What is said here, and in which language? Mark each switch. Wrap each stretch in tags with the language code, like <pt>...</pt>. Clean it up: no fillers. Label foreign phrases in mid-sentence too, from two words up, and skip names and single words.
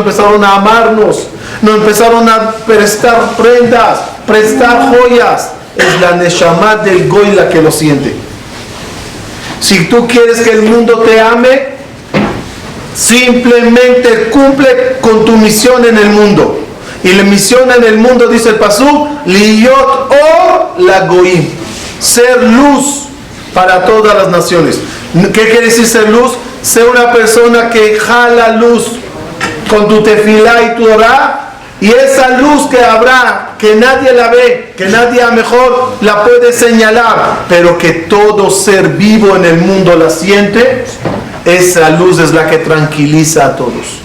<es>Empezaron a amarnos, nos empezaron a prestar prendas, prestar joyas. Es la Neshama del Goy la que lo siente. Si tú quieres que el mundo te ame, simplemente cumple con tu misión en el mundo. Y la misión en el mundo, dice el pasuk,</es> <he>להיות אור לגוים,</he> <es>ser luz para todas las naciones. ¿Qué quiere decir ser luz? Ser una persona que jala luz con tu tefilá y tu orá, y esa luz que habrá, que nadie la ve, que nadie a mejor la puede señalar, pero que todo ser vivo en el mundo la siente, esa luz es la que tranquiliza a todos.</es>